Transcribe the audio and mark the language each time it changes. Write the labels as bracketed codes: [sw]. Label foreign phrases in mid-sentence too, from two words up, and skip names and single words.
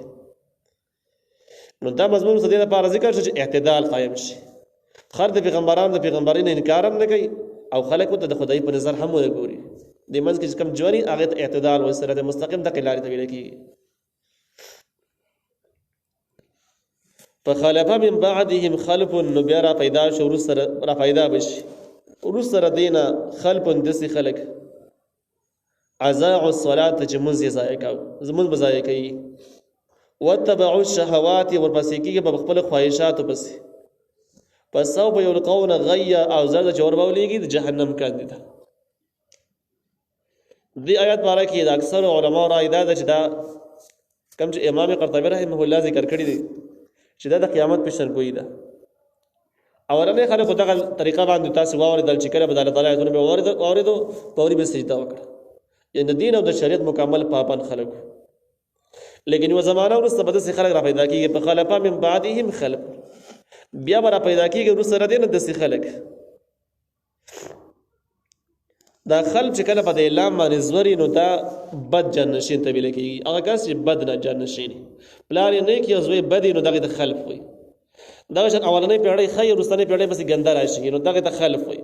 [ps] نو دا مضمون څه دې لپاره ذکر شو چې اعتدال قایم شي خر د پیغمبرانو د پیغمبرۍ نه انکار هم نه کوي او خلک ورته د خدای په نظر هم ونه ګوري دې منځ کې چې کوم جوړي هغې ته اعتدال وایي صراط مستقیم دغې لارې ته ویل کېږي. [ar] فخلف من بعدهم خلف [ps] نو بیا را پیدا شو وروسته را پیدا به شي وروسته د دې نه خلف داسې خلک [ar] اضاعوا الصلاة [ps] چې لمونځ یې ضایع کوي لمونځ به ضایع کوي [ar] واتبعوا الشهوات [ps] ورپسې کېږي په خپلو خواهشاتو پسې [ar] فسوف یلقون غیا [ps] او زر چې وربولیږي د جهنم کاندي ده. دې آیات باره کې د اکثر علماء رایې دا ده چې دا کوم چې امام قرطبي [ar] رحمه الله [ps] ذکر کړی دی چې دا د قیامت پیشنګویي ده. اولنې خلکو دغه طریقه باندې تاسو واوریدل چې کله به د الله تعالی آیتونه به واوریدو پوري به سجده وکړه، یعنی د دین او د شریعت مکمل پابند خلک. لیکن یو زمانہ وروسته به داسې خلک را پیدا کېږي، په [ar] خلفا من بعدهم خلف، [ps] بیا به را پیدا کېږي وروسته د دې نه داسې خلک. دا خلف چې کله په د اعلام باندې زوري نو دا بد جانشین ته ویل کېږي. هغه کس چې بد نه جانشین پلار یې نیک یا زوی بدی نو دغه د خلف وي. دغه شان اولنۍ پیړۍ ښه وروستنۍ پیړۍ پسې ګنده راشي نو دغه ته خلف وي.